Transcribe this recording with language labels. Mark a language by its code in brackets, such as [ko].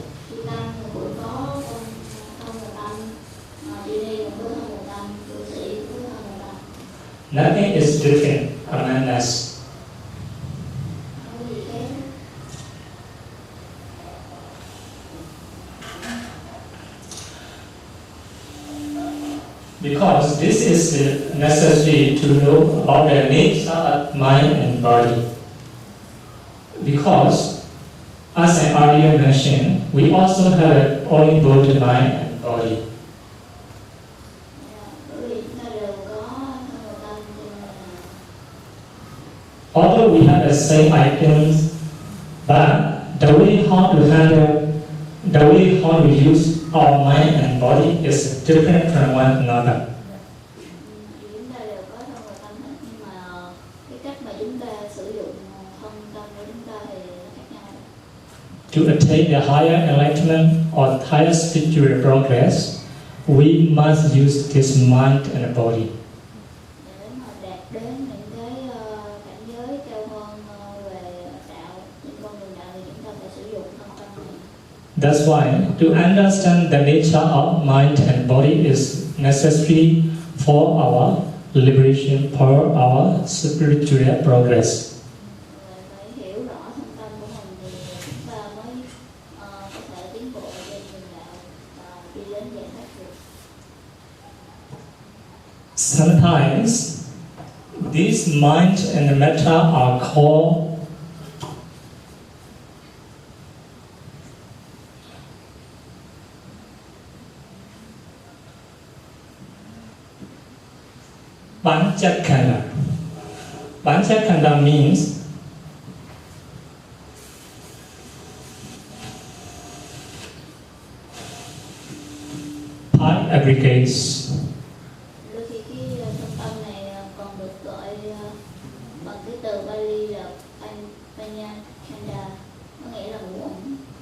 [vi] Chư tăng cũng có thân và tâm, chư ni cũng có thân và tâm, cư sĩ cũng có thân và tâm. [en] Nothing is different among us. [vi] Không có gì khác. [en] Because this is necessary to know about the nature of mind and body. Because, as I earlier mentioned, we also have only both mind and body. [vi] Bởi vì chúng ta đều có thân và tâm, cho nên là [en] Although we have the same items, but the way how to handle, the way how to use our mind and body is different from one another. [vi] chúng ta đều có thân và tâm hết, nhưng mà cái cách mà chúng ta sử dụng thân tâm của chúng ta thì nó khác nhau. [en] To attain the higher enlightenment or higher spiritual progress, we must use this mind and body. [vi] Để mà đạt đến những cái cảnh giới cao hơn về đạo, những con đường đạo thì chúng ta phải sử dụng thân tâm này. [en] That's why to understand the nature of mind and body is necessary for our liberation, for our spiritual progress. [vi] Phải hiểu rõ thân tâm của mình thì chúng ta mới có thể tiến bộ trên đường đạo và đi đến giải thoát được. [en] Sometimes these mind and matter are called Panchakanda. Panchakanda means five aggregates. [vi] Đôi khi cái thân tâm này còn được gọi bằng cái từ Bali là Panchakanda, có nghĩa là ngũ uẩn.